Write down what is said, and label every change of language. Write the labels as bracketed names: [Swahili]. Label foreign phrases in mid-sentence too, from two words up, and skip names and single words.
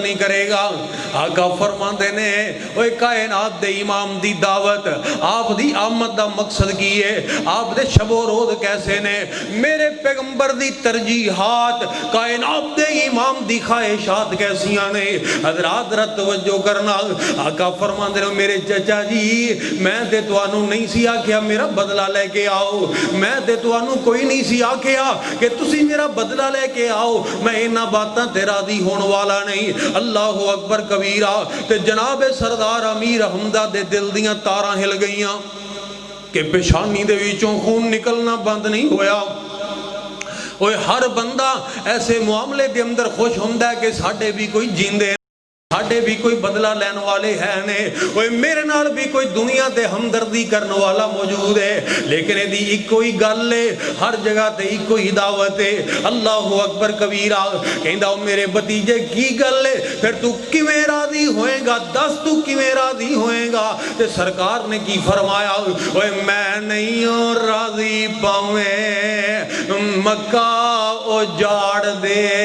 [Punjabi] نہیں کرے گا آقا فرماندے نے اوے کائنات دے امام دی دعوت آپ دی آمد دا مقصد کی ہے آپ دے شب و روز کیسے نے میرے پیغمبر دی ترجیحات کائنات دے امام دی خواہشات کیسیاں نے حضرات رت توجہ کرنا آقا فرماندے نے میرے چچا جی میں تے توانوں نہیں سی آکھیا میرا بدلہ لے کے آؤ میں تے توانوں کوئی نہیں سی آکھیا کہ تسی میرا بدلہ لے کے آؤ میں باتاں تیرا دی ہون والا نہیں [Arabic] اللہ اکبر کبیرہ [Punjabi] تے جناب سردار امیر حمزہ دے دل دیاں تاراں ہل گئیاں کہ پیشانی دے وچوں خون نکلنا بند نہیں ہویا اوے ہر بندہ ایسے معاملے دے اندر خوش ہوندا ہے کہ ساڈے بھی کوئی جیندے ساڈے بھی کوئی بدلہ لین والے ہیں نے اوے میرے نال بھی کوئی دنیا تے ہمدردی کرنے والا موجود ہے لیکن دی ایک کوئی گل ہے ہر جگہ تے ایک کوئی دعوت ہے [Arabic] اللہ اکبر کبیرہ [Punjabi] کہندا میرے بھتیجے کی گل ہے پھر تو کیویں راضی ہوئے گا دس تو کیویں راضی ہوئے گا تے سرکار نے کی فرمایا اوے میں نہیں راضی پاویں مکہ اجاڑ دے